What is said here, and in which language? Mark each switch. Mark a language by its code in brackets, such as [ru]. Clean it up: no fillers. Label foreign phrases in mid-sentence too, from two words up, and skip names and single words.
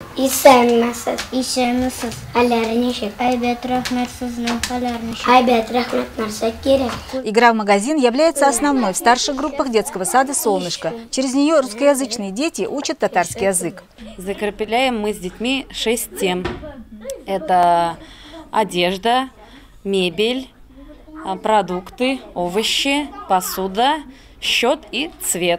[tt] Исәнмесез. Исәнмесез. Хәлләре ничек? Әйбәт, рәхмәт, сезнең хәлләр ничек? Әйбәт, рәхмәт, нәрсә кирәк? [ru] Игра в магазин является основной в старших группах детского сада «Солнышко». Через нее русскоязычные дети учат татарский язык. Закрепляем мы с детьми 6 тем. Это одежда, мебель, продукты, овощи, посуда, счет и цвет.